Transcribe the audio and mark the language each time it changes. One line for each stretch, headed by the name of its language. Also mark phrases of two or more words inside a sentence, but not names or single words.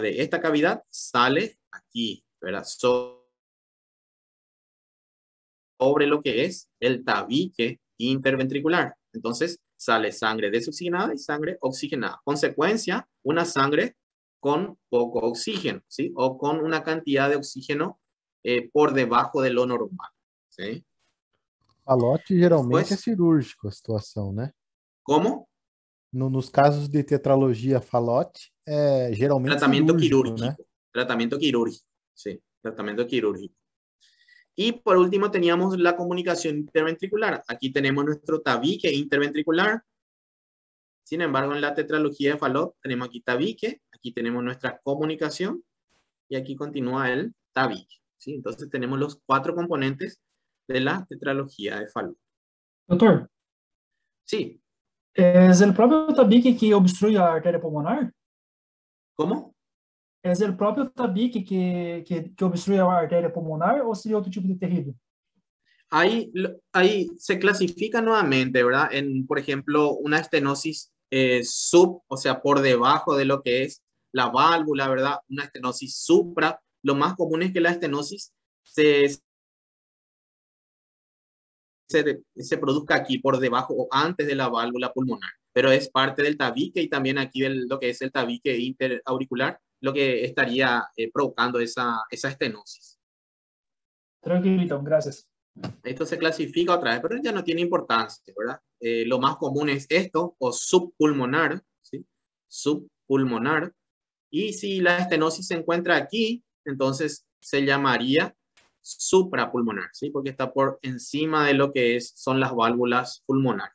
Spanish: De esta cavidad sale aquí, ¿verdad? Sobre lo que es el tabique interventricular. Entonces sale sangre desoxigenada y sangre oxigenada. Consecuencia, una sangre con poco oxígeno, ¿sí? O con una cantidad de oxígeno por debajo de lo normal, ¿sí?
Portuguese: Falote geralmente é
Spanish: Después,
Portuguese: cirúrgico a situação, né?
Spanish: ¿cómo?
Portuguese: Nos casos de tetralogia falote, é geralmente
Spanish: Tratamiento
Portuguese: cirúrgico, né?
Spanish: quirúrgico. Tratamiento quirúrgico, sí. Tratamiento quirúrgico. Y por último teníamos la comunicación interventricular. Aquí tenemos nuestro tabique interventricular. Sin embargo, en la tetralogía de Fallot tenemos aquí tabique, aquí tenemos nuestra comunicación y aquí continúa el tabique, ¿sí? Entonces tenemos los 4 componentes de la tetralogía de Fallot.
Portuguese: Doutor,
Spanish: Sí,
Portuguese: é o próprio tabique que obstrui a artéria pulmonar?
Spanish: ¿cómo?
Portuguese: É o próprio tabique que obstrui a artéria pulmonar ou seria outro tipo de tecido?
Spanish: Ahí se clasifica nuevamente, ¿verdad? Por ejemplo, una estenosis o sea, por debajo de lo que es la válvula, ¿verdad? Una estenosis supra. Lo más común es que la estenosis se produzca aquí por debajo o antes de la válvula pulmonar, pero es parte del tabique y también aquí lo que es el tabique interauricular, lo que estaría provocando esa estenosis.
Portuguese: Tranquilo, então, graças.
Spanish: Esto se clasifica otra vez, pero ya no tiene importancia, ¿verdad? Lo más común es esto, o subpulmonar, ¿sí? Subpulmonar. Y si la estenosis se encuentra aquí, entonces se llamaría suprapulmonar, ¿sí? Porque está por encima de lo que son las válvulas pulmonares.